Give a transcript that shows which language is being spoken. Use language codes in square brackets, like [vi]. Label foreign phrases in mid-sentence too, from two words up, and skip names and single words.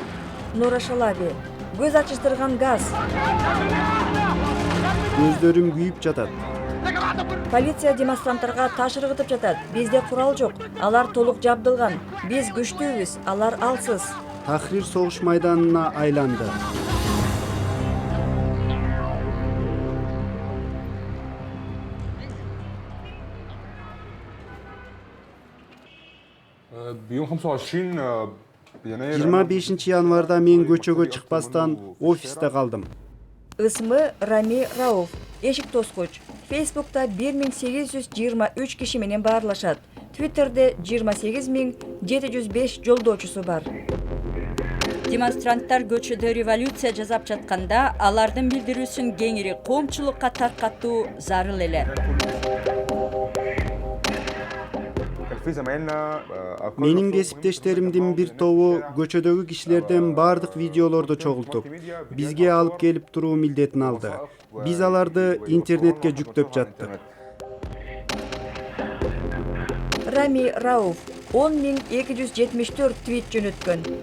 [ky] Нура Шалаби, көз ачыштырган газ. Көздөрүм күйүп жатат. Полиция демонстранттарга таш ыргытып жатат. Бизде курал жок. Алар толук жабдылган. Биз күчтүүбүз, алар алсыз. Тахрир согуш майданына айланды. [ar] بيوم 25 يناير [ky] 25 январда мен көчөгө чыкпастан офисте калдым. Ысмы Рами Рауф, эшик тоскуч. Facebook'ta 1823 киши менен баарлашат. Twitter'де 28705 жолдоочусу бар. Демонстранттар көчөдө революция жасап жатканда алардын билдирүүсүн кеңири коомчулукка таркатуу зарыл эле. [ar] في زمايلنا [ky] Менин кесиптештеримдин бир тобу көчөдөгү кишилерден бардык видеолорду чогултуп, бизге алып келип туруу милдетин алды. Биз аларды интернетке жүктөп жаттык. Рами Рауф 10274 твит жөнөткөн.